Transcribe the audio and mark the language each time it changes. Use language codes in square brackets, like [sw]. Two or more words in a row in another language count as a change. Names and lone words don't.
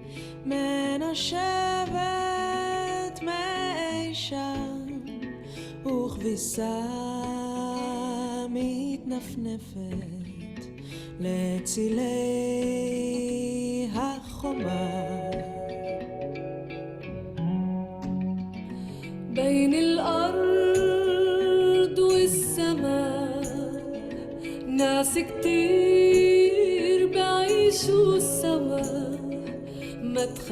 [he] מנשבת מאי שם וכביסה מתנשבת מתנפנפת לצילי החומה [ar] بين الأرض والسماء ناس كتير بعيشوا سوا ما